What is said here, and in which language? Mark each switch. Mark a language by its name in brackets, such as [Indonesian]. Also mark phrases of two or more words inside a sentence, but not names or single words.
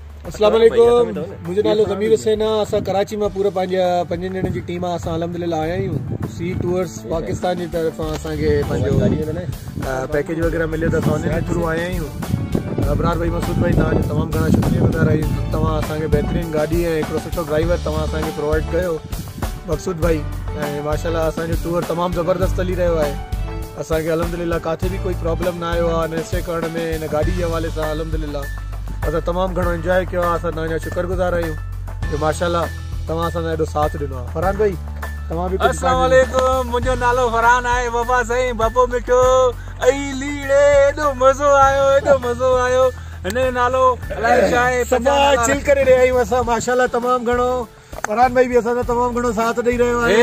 [Arabic] السلام علیکم. [Sindhi] मुझे नालो ज़मीर हुसैन आहे। असां कराची में पूरा पंहिंजा 5 ॼणनि जी टीम आहे। असां अल्हम्दुलिल्लाह आया आहियूं। सी टूर्स पाकिस्तान की तरफ़ असांखे पंहिंजो पैकेज वग़ैरह मिले तो असां उन थ्रू आया आहियूं। अबरार भाई, मसूद भाई, तव्हांजो तमामु घणा शुक्रिया आहियूं। तव्हां असांखे बहितरीन गाड़ी ऐं हिकिड़ो सुठो ड्राइवर तव्हां असांखे प्रोवाइड कयो, मक़सूद भाई। ऐं माशाल्लाह असांजो टूर तमामु ज़बरदस्त हली रहियो आहे। असांखे अल्हम्दुलिल्लाह काथे भी कोई प्रॉब्लम ना आयो आहे, न स्टे करण में, न गाड़ी [Urdu] کے حوالے سے. [Sindhi] अल्हम्दुलिल्लाह असां तमामु घणो एंजॉय किया। असां तव्हांजा शुक्रगुज़ार आहियूं कि माशाल्लाह तव्हां असांजो एॾो साथ ॾिनो आहे। फरहान भाई, तव्हां भी। [Arabic] السلام علیکم. [Sindhi] मुंहिंजो नालो फरहान आहे। बाबा साईं बाबो मिठो ऐं लीड़े, एॾो मज़ो आयो, एॾो मज़ो आयो। हिन जो नालो अलाए छा आहे, सभा चिल करे रहिया आहियूं असां। माशाल्लाह तमामु घणो फरहान भाई भी असांजो तमामु घणो साथ ॾेई रहियो आहे।